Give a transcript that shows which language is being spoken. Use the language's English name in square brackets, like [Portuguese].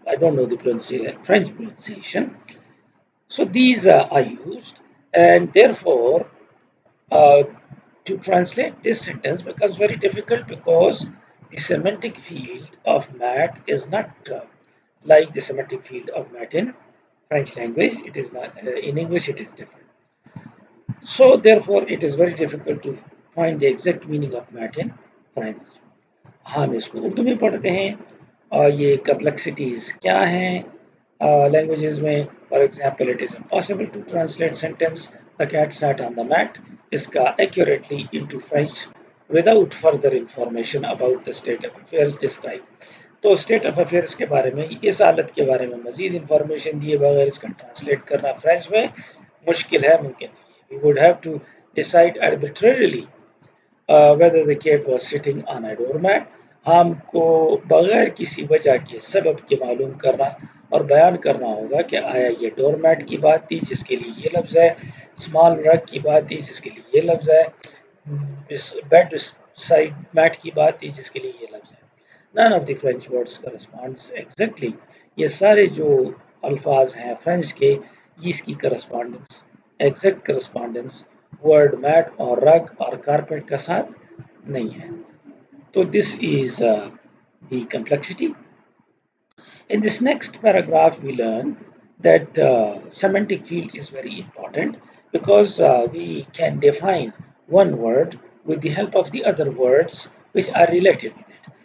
[English] I don't know the French pronunciation. So these are used, and therefore uh, to translate this sentence becomes very difficult because the semantic field of mat is not like the semantic field of mat in French language. It is not in English. It is different. So therefore, it is very difficult to find the exact meaning of mat in French. [Hindi] हम इसको उर्दू में पढ़ते हैं और ये complexities क्या हैं languages में. [English] For example it is impossible to translate sentence the cat sat on the mat इसका accurately into French without further information about the state of affairs describe. [Hindi] तो स्टेट ऑफ अफेयर्स के बारे में, इस हालत के बारे में मजीद इंफॉर्मेशन दिए बगैर इसका ट्रांसलेट करना फ्रेंच में मुश्किल है, मुमकिन नहीं है. [English] We would have to decide arbitrarily whether the cat was sitting on a doormat. [Hindi] हमको बगैर किसी वजह के सबब के मालूम करना और बयान करना होगा कि आया ये डोरमैट की बात थी जिसके लिए ये लफ्ज़ है, स्मॉल रग की बात थी जिसके लिए ये लफ्ज़ है, इस बेड साइड मैट की बात थी जिसके लिए ये लफ्ज़ है. None of the French words corresponds exactly. ये सारे जो अल्फाज हैं फ्रेंच के, इसकी correspondence, exact correspondence word mat और रग और कारपेट का साथ नहीं है. [English] So this is the complexity. In this next paragraph, we learn that semantic field is very important because we can define one word with the help of the other words which are related with it.